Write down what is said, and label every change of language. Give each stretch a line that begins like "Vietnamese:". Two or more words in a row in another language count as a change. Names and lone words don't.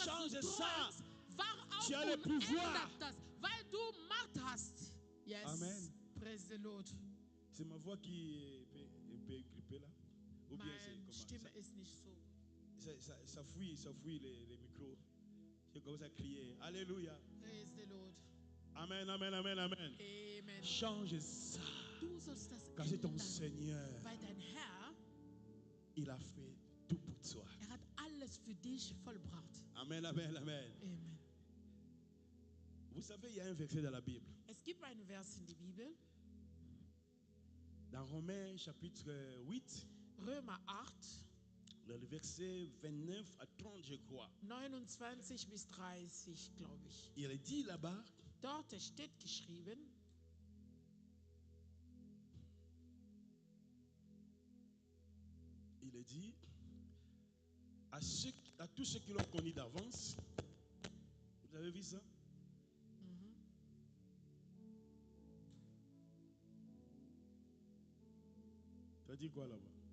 French: Change
German: du
French: ça.
German: träumst, wahr
French: Tu
German: auf
French: as le
German: und
French: pouvoir.
German: ändert das, weil du Macht hast.
English: Yes. Amen. Praise the Lord.
French: C'est ma voix qui est un peu grippée là. Ou bien c'est
German: Meine
French: comment
German: Stimme ist nicht so.
French: ça fouille les micros. Je commence à crier. Alléluia.
English: Praise the Lord. Amen, amen, amen, amen. Amen.
French: Change ça.
German: Du sollst das
French: Car c'est ton
German: ändern,
French: Seigneur.
German: weil dein Herr,
French: Il a fait tout pour toi.
German: hat alles für dich vollbracht. Amen, amen, amen. Amen.
French: Vous savez, il y a un verset dans la Bible.
German: Es gibt einen Vers in der Bibel,
French: Dans Romains chapitre 8,
German: Römer 8,
French: le verset 29 à 30, je crois.
German: 29 bis 30, glaube ich.
French: Il est dit là-bas,
German: Dort steht geschrieben,
French: il est dit, à tous ceux qui l'ont connu d'avance, vous avez vu ça? Ça dit quoi là-bas?